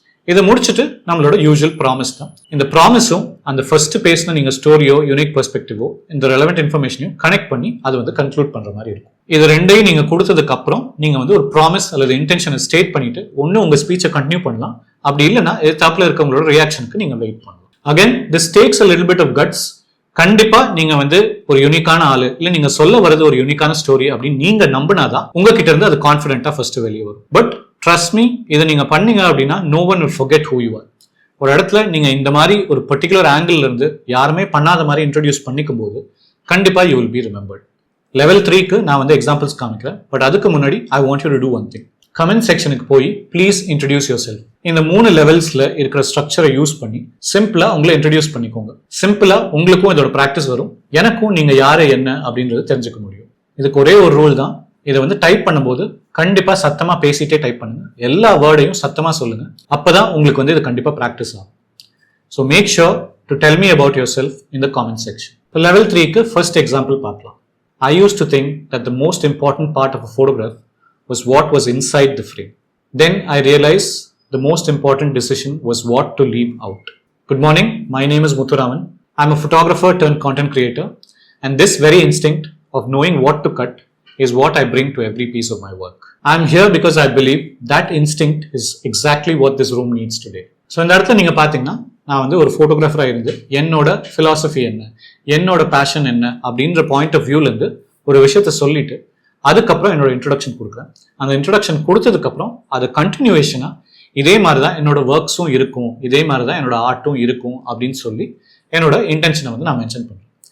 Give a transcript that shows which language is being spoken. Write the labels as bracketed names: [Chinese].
[Tamil] இதை முடிச்சுட்டு நம்மளோட யூஸ்வல் ப்ராமிஸ் தான். இந்த ப்ராமிஸும் அந்த ஃபர்ஸ்ட் பேஸ்ல நீங்கள் ஸ்டோரியோ யூனிக் பெர்ஸ்பெக்டிவோ இந்த ரெலவெண்ட் இன்ஃபர்மேஷனையும் கனெக்ட் பண்ணி அதை வந்து கன்க்ளூட் பண்ணுற மாதிரி இருக்கும். இது ரெண்டையும் நீங்கள் கொடுத்ததுக்கு அப்புறம் நீங்கள் வந்து ஒரு ப்ராமிஸ் அல்லது இன்டென்ஷனை ஸ்டேட் பண்ணிட்டு ஒன்று உங்கள் ஸ்பீச்சை கண்டினியூ பண்ணலாம், அப்படி இல்லைன்னா எதிர்த்தாப்புல இருக்கவங்களோட ரியாக்ஷனுக்கு நீங்கள் வெயிட் பண்ணலாம். [English] Again this takes a little bit of guts. [Tamil] கண்டிப்பா நீங்க வந்து ஒரு யூனிக்கான ஆளு, இல்ல நீங்க சொல்ல வரது ஒரு யூனிக்கான ஸ்டோரி அப்படின்னு நீங்க நம்பினாதான் உங்ககிட்ட இருந்து அது கான்ஃபிடென்ட்டா ஃபர்ஸ்ட் வெளியே வரும். [English] But trust me, இதை நீங்க பண்ணீங்க அப்படின்னா no one will forget who you are. [Tamil] ஒரு இடத்துல நீங்க இந்த மாதிரி ஒரு பர்டிகுலர் ஆங்கிள் இருந்து யாருமே பண்ணாத மாதிரி இன்ட்ரோடியூஸ் பண்ணிக்கும் போது கண்டிப்பா you will be remembered. Level 3க்கு நான் வந்து எக்ஸாம்பிள்ஸ் காமிக்கிறேன். [English] But அதுக்கு முன்னாடி I want you to do one thing. [Tamil] Comment செக்ஷனுக்கு போய் ப்ளீஸ் இன்ட்ரடியூஸ் யுவர் செல்ஃப். இந்த 3 லெவல்ஸ்ல இருக்கிற ஸ்ட்ரக்சரை யூஸ் பண்ணி சிம்பிளா உங்களை இன்ட்ரடியூஸ் பண்ணிக்கோங்க. சிம்பிளா உங்களுக்கும் இதோட ப்ராக்டிஸ் வரும், எனக்கும் நீங்க யாரு என்ன அப்படின்றது தெரிஞ்சுக்க முடியும். இதுக்கு ஒரே ஒரு ரூல் தான். இதை வந்து டைப் பண்ணும்போது கண்டிப்பா சத்தமா பேசிட்டே டைப் பண்ணுங்க. எல்லா வேர்டையும் சத்தமா சொல்லுங்க. அப்பதான் உங்களுக்கு வந்து இது கண்டிப்பா ப்ராக்டிஸ் ஆகும். So make sure to tell me about your self in the comment section. இப்போ லெவல் 3க்கு ஃபர்ஸ்ட் எக்ஸாம்பிள் பார்க்கலாம். [English] I used to think that the most important part of a photograph was what was inside the frame. Then I realized the most important decision was what to leave out. Good morning, my name is Muthuraman. I'm a photographer turned content creator, and this very instinct of knowing what to cut is what I bring to every piece of my work. I'm here because I believe that instinct is exactly what this room needs today. [Tamil] So இந்த இடத்துல நீங்க பாத்தீங்கன்னா நான் வந்து ஒரு ஃபோட்டோகிராஃபராக இருந்து என்னோட philosophy என்ன, என்னோட பேஷன் என்ன அப்படின்ற பாயிண்ட் ஆஃப் வியூலேருந்து ஒரு விஷயத்த சொல்லிட்டு அதுக்கப்புறம் என்னோட இன்ட்ரடக்ஷன் கொடுக்குறேன். அந்த இன்ட்ரடக்ஷன் கொடுத்ததுக்கப்புறம் அது கண்டினியூவேஷனாக இதே மாதிரி தான் என்னோட ஒர்க்ஸும் இருக்கும், இதே மாதிரி தான் என்னோட ஆர்ட்டும் இருக்கும் அப்படின்னு சொல்லி என்னோட இன்டென்ஷனை வந்து நான் மென்ஷன் பண்ணுறேன்.